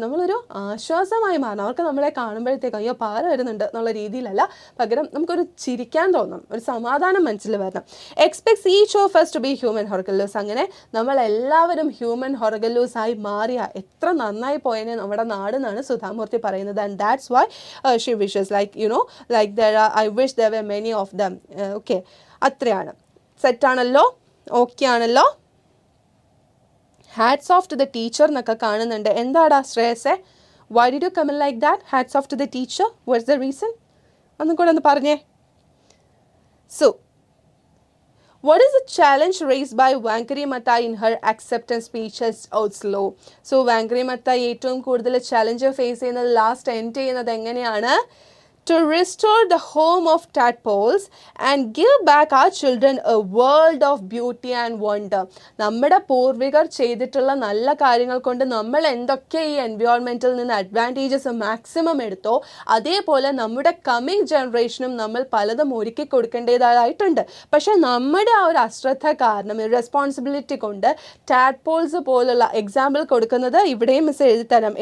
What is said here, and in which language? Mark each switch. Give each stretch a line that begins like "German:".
Malayalam: നമ്മളൊരു ആശ്വാസമായി മാറണം. അവർക്ക് നമ്മളെ കാണുമ്പോഴത്തേക്ക് അയ്യോ പാര വരുന്നുണ്ട് എന്നുള്ള രീതിയിലല്ല, പകരം നമുക്കൊരു ചിരിക്കാൻ തോന്നണം, ഒരു സമാധാനം മനസ്സിൽ വരണം.
English: Expects each of us to be human hourglasses.
Malayalam: അങ്ങനെ നമ്മളെല്ലാവരും ഹ്യൂമൻ ഹൊർഗലൂസ് ആയി മാറിയ എത്ര നന്നായി പോയനെ നമ്മുടെ നാടെന്നാണ് സുധാമൂർത്തി പറയുന്നത്.
English: And that's why Xi wishes like I wish there were many of them.
Malayalam: Okay, അത്രയാണ്. സെറ്റാണല്ലോ? ഓക്കെ ആണല്ലോ?
English: hats off to the teacher
Malayalam: എന്നൊക്കെ കാണുന്നുണ്ട്. എന്താടാ ശ്രേയസെ,
English: why did you comment like that? Hats off to the teacher. What's the reason?
Malayalam: ഒന്നും കൂടെ ഒന്ന് പറഞ്ഞേ.
English: So what is the challenge raised by Vankari Mattai in her acceptance speech as Oslo? So
Malayalam: Vankari Mattai ഏറ്റവും കൂടുതൽ challenge face ചെയ്യുന്നത്, last end ചെയ്യുന്നത് എങ്ങനെയാണ്?
English: To restore the home of tadpoles and give back our children a world of beauty and wonder.
Malayalam: നമ്മുടെ പൂർവികർ ചെയ്തിട്ടുള്ള നല്ല കാര്യങ്ങൾ കൊണ്ട് നമ്മൾ എന്തൊക്കെ ഈ എൻവയോൺമെൻറ്റിൽ നിന്ന് അഡ്വാൻറ്റേജസ് മാക്സിമം എടുത്തോ, അതേപോലെ നമ്മുടെ കമ്മിങ് ജനറേഷനും നമ്മൾ പലതും ഒരുക്കി കൊടുക്കേണ്ടതായിട്ടുണ്ട്. പക്ഷേ നമ്മുടെ ആ ഒരു അശ്രദ്ധ കാരണം, റെസ്പോൺസിബിലിറ്റി കൊണ്ട് ടാഡ്പോൾസ് പോലുള്ള എക്സാമ്പിൾ കൊടുക്കുന്നത് ഇവിടെയും മിസ് എഴുതി തരാം.